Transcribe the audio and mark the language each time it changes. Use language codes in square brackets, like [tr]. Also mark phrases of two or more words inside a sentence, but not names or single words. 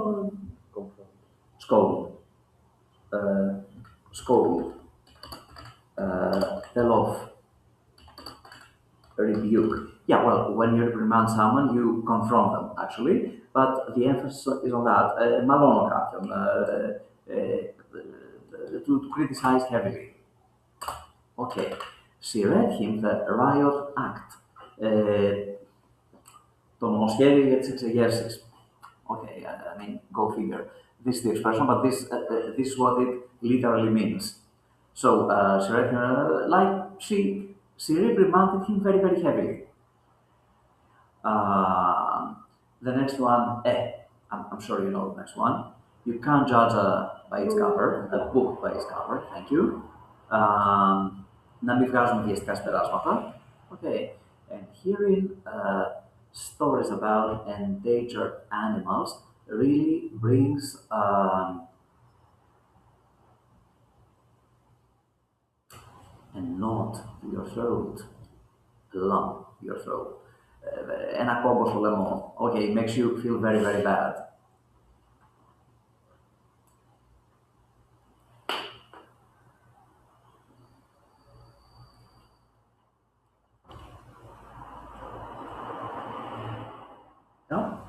[en] Cold. Confirm. Scold. Scold. Tell off. Rebuke. Yeah, well, when you reprimand someone, you confront them, actually, but the emphasis is on that. [el] Μαλώνω κάποιον. [en] To criticize heavily. Okay. She read him the Riot Act. [el] Το νομοσχέδιο για τις εξεγέρσεις. [en] Okay, I mean, go figure. This is the expression, but this is what it literally means. So she read him, like she reprimanded him very, very heavily. The next one, I'm sure you know the next one. You can't judge by its cover, a book by its cover. Thank you. [el] Να μην βγάζουμε βιαστικά συμπεράσματα. [en] Okay. And hearing stories about endangered animals really brings a knot to your throat, a lump to your throat. [el] Ένα κόμπο στο λαιμό. [en] Okay, it makes you feel very, very bad. No?